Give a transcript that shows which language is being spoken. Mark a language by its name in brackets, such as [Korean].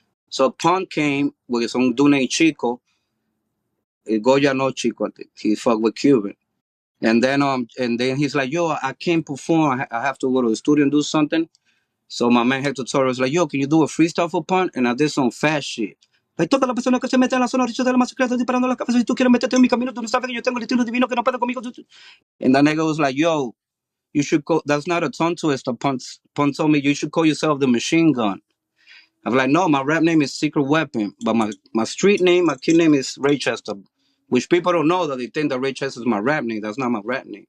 [English] So Pun came with some Dune Chico, Goya no Chico. I think. He fucked with Cuban, and then he's like, yo, I can't perform. I have to go to the studio and do something. So my man Hector Torres was like, yo, can you do a freestyle for Pun? And I did some fast shit. [Spanish] Like, toda la persona que se mete en la zona de la masacre disparando la cabeza. Si tú quieres meterte en mi camino, tú no sabes que yo tengo el estilo divino que no puede conmigo. [English] And that nigga was like, yo, you should call, that's not a tongue twister. Pun told me, you should call yourself the Machine Gun. I was like, no, my rap name is Secret Weapon, but my street name, my kid name is Reychesta, which people don't know that they think that Reychesta is my rap name. That's not my rap name.